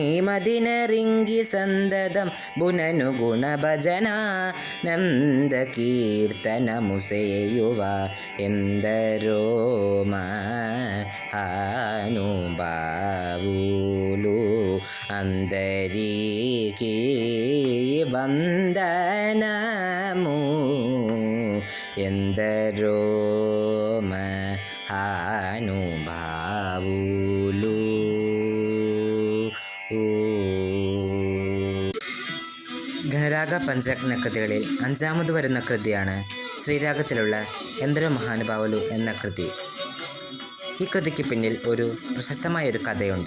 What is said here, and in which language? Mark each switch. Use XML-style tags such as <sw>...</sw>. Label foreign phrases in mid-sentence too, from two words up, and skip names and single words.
<te>మదిన రింగి సందదం బునను గుణ భజన నంద కీర్తనము సేయువ ఎందరో మహానుభావులు అందరికీ వందనము ఎందరో మహానుభావులు.</te> <ml>ഘനരാഗ പഞ്ചരത്ന കൃതികളിൽ 5ാമത് വരുന്ന കൃതിയാണ് ശ്രീരാഗത്തിലുള്ള എന്ദരോ മഹാനുഭാവുലു എന്ന കൃതി. ഈ കൃതിക്ക് പിന്നിൽ ഒരു പ്രശസ്തമായൊരു കഥയുണ്ട്.</ml>